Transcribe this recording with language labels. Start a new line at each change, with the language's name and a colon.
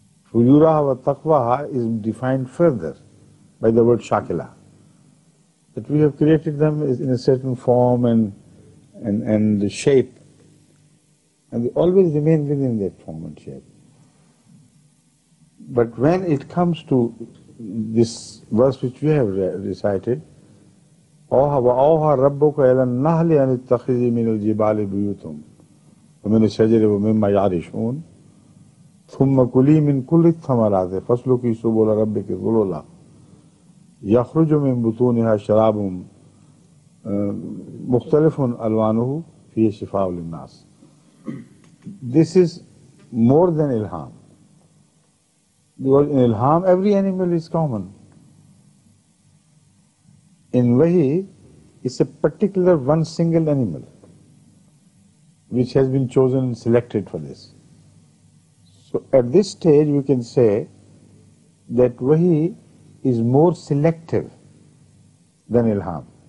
English: Fujuraha wa taqwaha is defined further by the word shakila. That we have created them in a certain form and shape, and they always remain within that form and shape. But when it comes to this verse which we have recited,
Arabic: وَأَوْحَى رَبُّكَ إِلَى النَّحْلِ أَنِ اتَّخِذِي مِنَ الْجِبَالِ بُيُوتًا وَمِنَ الشَّجَرِ وَمِمَّا يَعْرِشُونَ ثُمَّ كُلِي مِنْ كُلِّ الثَّمَرَاتِ فَاسْلُكِي سُبُلَ رَبِّكِ ذُلُلًا يَخْرُجُ مِنْ بُطُونِهَا شَرَابٌ مُخْتَلِفٌ أَلْوَانُهُ فِيهِ شِفَاءٌ لِلنَّاسِ.
English: This is more than ilham. Because in ilham, every animal is common. In wahi, it's a particular one single animal which has been chosen and selected for this. So at this stage, we can say that wahi is more selective than ilham.